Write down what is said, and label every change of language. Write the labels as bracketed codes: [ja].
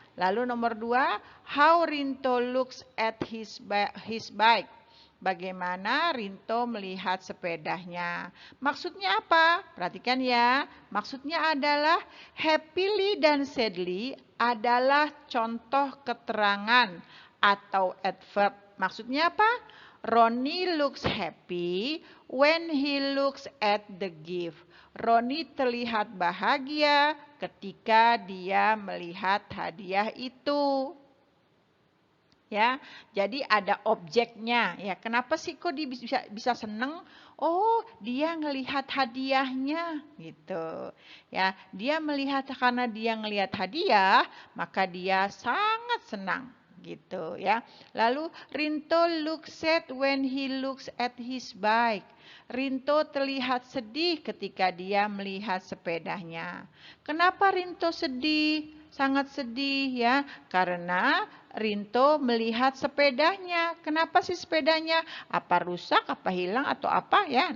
[id] Lalu nomor 2, [en] how Rinto looks at his bike. [id] Bagaimana Rinto melihat sepedanya. Maksudnya apa? Perhatikan ya. Maksudnya adalah happily dan sadly adalah contoh keterangan atau adverb. Maksudnya apa? [en] Ronnie looks happy when he looks at the gift. [id] Ronnie terlihat bahagia ketika dia melihat hadiah itu. Ya, jadi ada objeknya. Ya, kenapa sih kok dia bisa seneng? Oh, dia ngelihat hadiahnya gitu. Ya, dia melihat karena dia ngelihat hadiah, maka dia sangat senang gitu ya. [en] Lalu Rinto looks sad when he looks at his bike. [id] Rinto terlihat sedih ketika dia melihat sepedanya. Kenapa Rinto sedih? Sangat sedih ya, karena Rinto melihat sepedanya. Kenapa sih sepedanya? Apa rusak, apa hilang, atau apa ya?